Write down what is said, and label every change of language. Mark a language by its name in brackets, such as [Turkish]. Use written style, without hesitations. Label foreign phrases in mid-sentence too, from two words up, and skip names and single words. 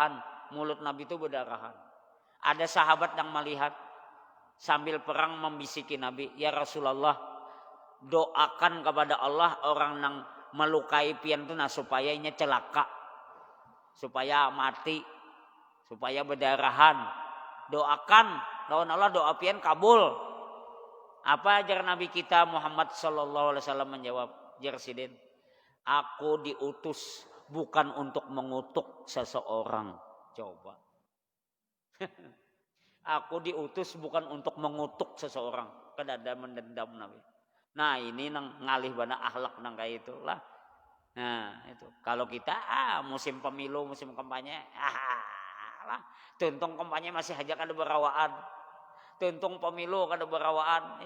[Banjar] Berdarahan mulut Nabi itu berdarahan. Ada sahabat yang melihat sambil perang membisiki Nabi, [Arabic] يا رسول الله, [Banjar] doakan kepada Allah orang yang melukai pian itu supaya ini celaka, supaya mati, supaya berdarahan. Doakan, lawan Allah doa pian kabul. Apa ajar Nabi kita Muhammad [Arabic] صلى الله عليه وسلم [Banjar] menjawab, Jersidin, aku diutus bukan untuk mengutuk seseorang. Coba. [Indonesian] Aku diutus bukan untuk mengutuk seseorang. [Banjar] Kadada mendendam Nabi. Nah ini nang ngalih bana akhlak nang kayak itulah. Nah itu. [Indonesian] Kalau kita musim pemilu, musim kampanye, lah. [Banjar] Tuntung kampanye masih aja kada berawaan. Tuntung pemilu kada berawaan.